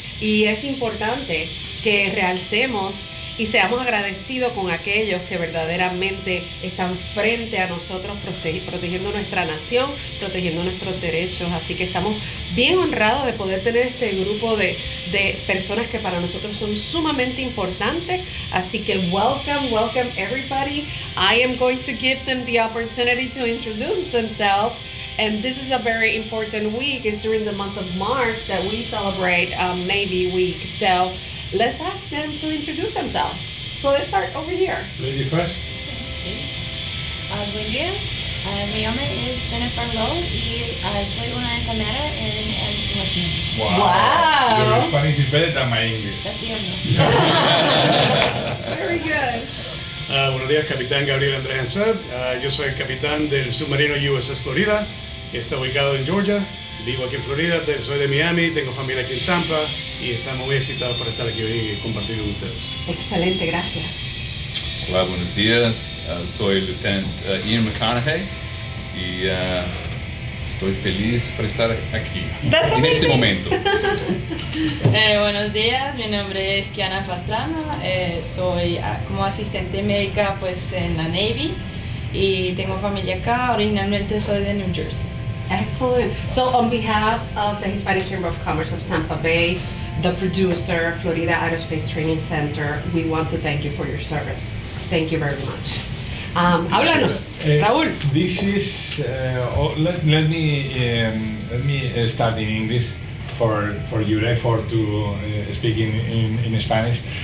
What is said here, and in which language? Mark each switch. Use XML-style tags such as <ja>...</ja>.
<es>Y es importante que realcemos y seamos agradecidos con aquellos que verdaderamente están frente a nosotros protegiendo nuestra nación, protegiendo nuestros derechos. Así que estamos bien honrados de poder tener este grupo de personas que para nosotros son sumamente importantes. Así que</es> <en>welcome everybody. I am going to give them the opportunity to introduce themselves. And this is a very important week. It's during the month of March that we celebrate Navy Week. So let's ask them to introduce themselves. So let's start over here. Lady first.</en> <es>Okay. Buen día. Mi nombre es Jennifer Lowe y soy una enfermera en el West End.</es> <en>Wow. Your Spanish is better than my English. Very good.</en> <es>Buenos días, Capitán Gabriel Andrés Ansad. Yo soy el capitán del submarino USS Florida, que está ubicado en Georgia. Vivo aquí en Florida, soy de Miami, tengo familia aquí en Tampa y estamos muy excitados por estar aquí hoy y compartir con ustedes. Excelente, gracias. Hola, buenos días. Soy el Lieutenant Ian McConaughey y estoy feliz por estar aquí en este momento. Buenos días, mi nombre es Kiana Pastrana, soy como asistente médica pues en la Navy y tengo familia acá, originalmente soy de New Jersey.</es> <en>Excellent. So on behalf of the Hispanic Chamber of Commerce of Tampa Bay, the producer, Florida Aerospace Training Center, we want to thank you for your service. Thank you very much.</en> <es>Háblanos,</es> <en>Raúl. This is let me start in English for your effort to speak in Spanish.</en>